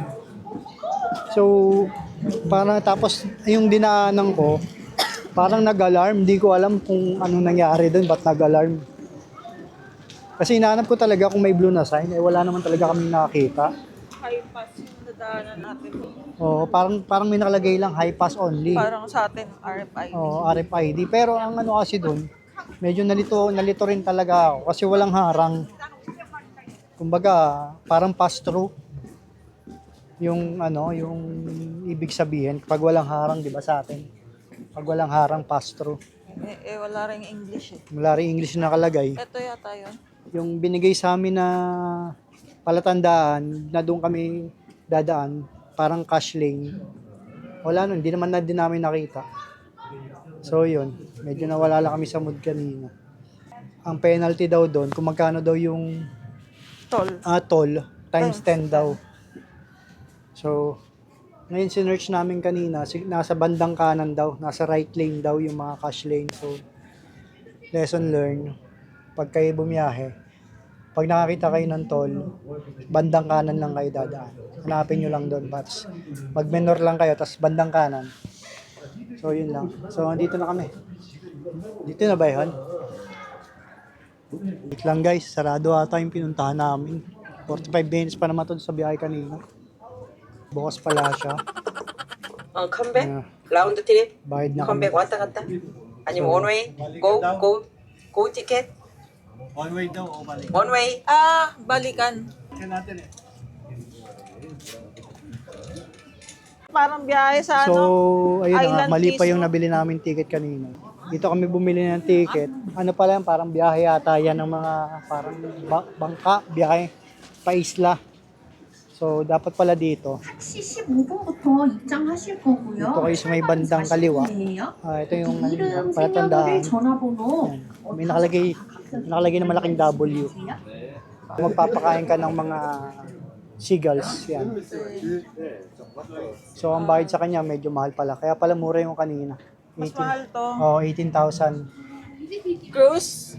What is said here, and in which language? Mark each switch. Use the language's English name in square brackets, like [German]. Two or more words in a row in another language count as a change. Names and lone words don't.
[Filipino] So, parang tapos yung dinaanan ko, parang nag-alarm. Hindi ko alam kung anong nangyari doon, ba't nag-alarm. Kasi hinahanap ko talaga kung may blue na sign, wala naman talaga kami nakakita. [English] High pass [Filipino] yung nadaanan natin. Oo, parang may nakalagay lang [English] high pass only. [Filipino] Parang sa atin, RFID. Oo, RFID. Pero ang ano kasi doon, medyo nalito rin talaga ako kasi walang harang. Kumbaga, parang pass-through. Yung ibig sabihin, kapag walang harang, di ba sa atin? Pag walang harang, pass-through. Wala rin English eh. Wala rin English na nakalagay. Ito yata yun. Yung binigay sa amin na palatandaan na doon kami dadaan, parang cash lane. Wala nun, hindi naman na din namin nakita. So yun, medyo nawala lang kami sa mood kanina. Ang penalty daw doon, kung magkano daw yung Tol. Toll times 10 daw. So, ngayon sinearch namin kanina, nasa bandang kanan daw, nasa right lane daw yung mga cash lane. So, [English] lesson learned, [Filipino] pag kayo bumiyahe, pag nakakita kayo ng toll, bandang kanan lang kayo dadaan. Hanapin nyo lang doon, Pats. Mag-menor lang kayo, tapos bandang kanan. So, yun lang. So, andito na kami. Dito na ba yun? Wait lang guys, sarado ata yung pinuntahan namin. 45 minutes pa naman to sa biyahe kanina. Bukas pala siya. [Korean] 컴백? [English] Yeah. [Korean] 라운드 트립? [Filipino] Bayad na kami. [Korean] 컴백 왔다 갔다? 아니면 원웨이? 고 티켓? [English] One way [Filipino] daw o balik. [Korean] 원웨이? [Filipino] Balikan. Kaya natin eh. Parang biyahe sa So, ano. ayun na nga, Island mali pa mismo. yung nabili namin ticket kanina. Dito kami bumili ng ticket. Ano pala yan, parang biyahe yata yan ng mga parang bangka, biyahe pa isla. So, dapat pala dito. [Korean] 15분부터 입장하실 거고요. [Filipino] Dito kayo sa may bandang kaliwa. Ito yung [Korean] 이름, [Filipino] palatandaan. [Korean] 생년월일, 전화번호. [Filipino] May nakalagay na malaking W. Magpapakain ka ng mga seagulls. Yan. So, ang bayad sa kanya medyo mahal pala. Kaya pala mura yung kanina. Mas mahal to. Oh, 18,000. Cruise.